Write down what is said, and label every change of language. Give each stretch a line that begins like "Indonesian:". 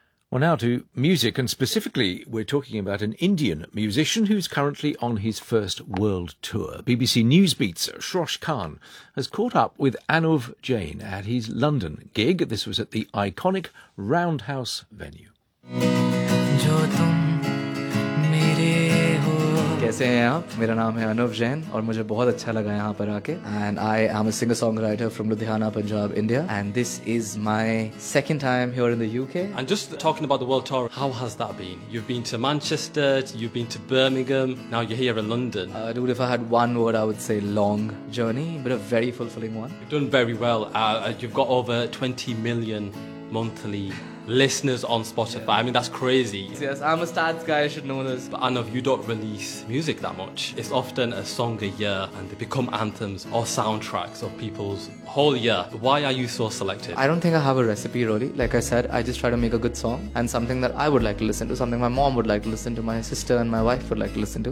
English: Well, now to music, and specifically, we're talking about an Indian musician who's currently on his first world tour. BBC Newsbeat's Shrosh Khan has caught up with Anuv Jain at his London gig. This was at the iconic Roundhouse venue.
Hindi: कैसे हैं आप मेरा नाम है अनुव जैन और मुझे बहुत अच्छा लगा यहां पर आके
English: And I am a singer songwriter from Ludhiana Punjab India and this is my second time here in the UK and just talking about the world tour how has that been you have been to Manchester you have been to Birmingham now you are here in London dude if I had one word I would say long journey but a very fulfilling one you done very well you have got over 20 million monthly listeners on Spotify. Yeah. I mean, that's crazy. Yes, I'm a stats guy, I should know this. But Anuv, you don't release music that much. It's often a song a year and they become anthems or soundtracks of people's whole year. Why are you so selective? I don't think I have a recipe, really. Like I said, I just try to make a good song and something that I would like to listen to, something my mom would like to listen to, my sister and my wife would like to listen to.